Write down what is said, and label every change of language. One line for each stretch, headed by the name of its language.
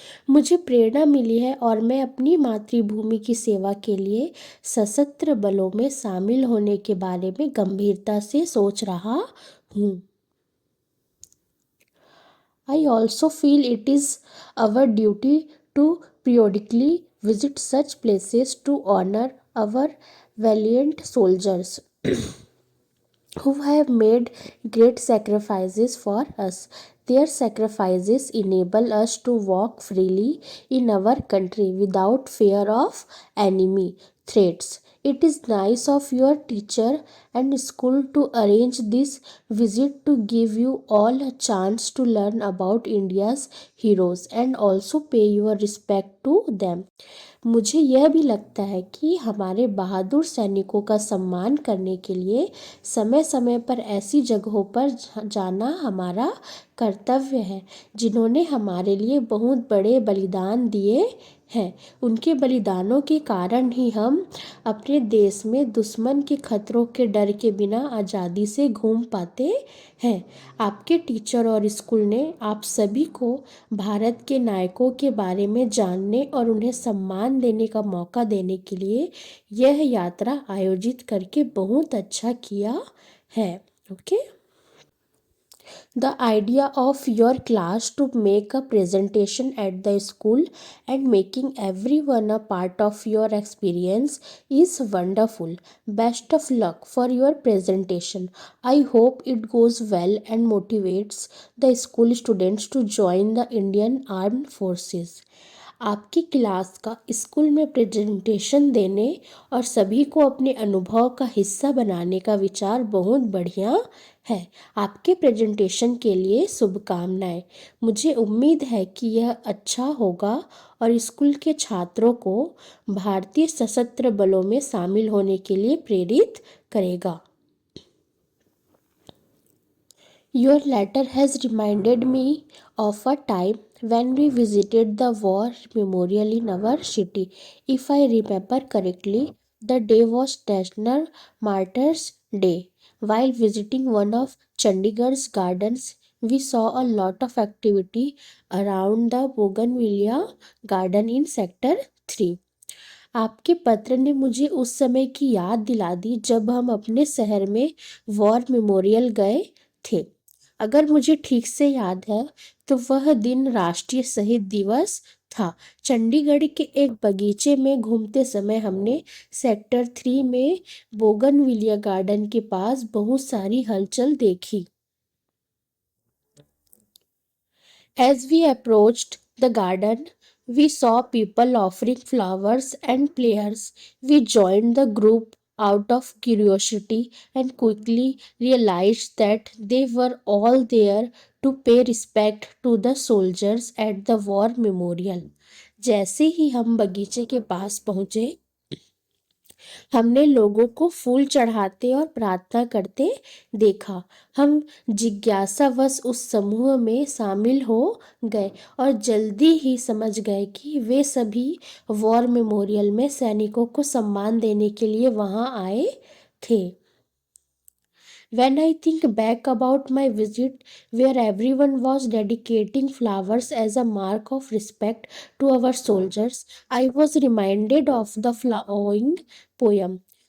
Hindi: मुझे प्रेरणा मिली है और मैं अपनी मातृभूमि की सेवा के लिए सशस्त्र बलों में शामिल होने के बारे में गंभीरता से सोच रहा हूँ।
English: I also feel it is our duty to periodically visit such places to honor our valiant soldiers who have made great sacrifices for us. Their sacrifices enable us to walk freely in our country without fear of enemy threats. It is nice of your teacher and school to arrange this visit to give you all a chance to learn about India's heroes and also pay your respect to them.
Hindi: मुझे यह भी लगता है कि हमारे बहादुर सैनिकों का सम्मान करने के लिए समय समय पर ऐसी जगहों पर जाना हमारा कर्तव्य है जिन्होंने हमारे लिए बहुत बड़े बलिदान दिए हैं। उनके बलिदानों के कारण ही हम अपने देश में दुश्मन के खतरों के डर के बिना आज़ादी से घूम पाते हैं। आपके टीचर और स्कूल ने आप सभी को भारत के नायकों के बारे में जानने और उन्हें सम्मान देने का मौका देने के लिए यह यात्रा आयोजित करके बहुत अच्छा किया है। Okay.
English: The idea of your class to make a presentation at the school and making everyone a part of your experience is wonderful. Best of luck for your presentation. I hope it goes well and motivates the school students to join the Indian Armed Forces.
Hindi: आपकी class का school में presentation देने और सभी को अपने अनुभव का हिस्सा बनाने का विचार बहुत बढ़िया है। आपके प्रेजेंटेशन के लिए शुभकामनाएं। मुझे उम्मीद है कि यह अच्छा होगा और स्कूल के छात्रों को भारतीय सशस्त्र बलों में शामिल होने के लिए प्रेरित करेगा।
English: Your letter has reminded me of a time when we visited the war memorial in our city. If I remember correctly, the day was National Martyrs Day. While visiting one of Chandigarh's gardens, we saw a lot of activity around the Bougainvillea garden in Sector 3.
Hindi: आपके पत्र ने मुझे उस समय की याद दिला दी जब हम अपने शहर में वॉर मेमोरियल गए थे। अगर मुझे ठीक से याद है तो वह दिन राष्ट्रीय शहीद दिवस था। चंडीगढ़ के एक बगीचे में घूमते समय हमने सेक्टर 3 में बोगनविलिया गार्डन के पास बहुत सारी हलचल देखी।
English: As we approached the garden, we saw people offering flowers and prayers. We joined the group out of curiosity and quickly realized that they were all there to pay respect to the soldiers at the war memorial.
Hindi: जैसे ही हम बगीचे के पास पहुंचे, हमने लोगों को फूल चढ़ाते और प्रार्थना करते देखा। हम जिज्ञासावश उस समूह में शामिल हो गए और जल्दी ही समझ गए कि वे सभी वॉर मेमोरियल में सैनिकों को सम्मान देने के लिए वहां आए थे।
English: When I think back about my visit, where everyone was dedicating flowers as a mark of respect to our soldiers, I was reminded of the following poem.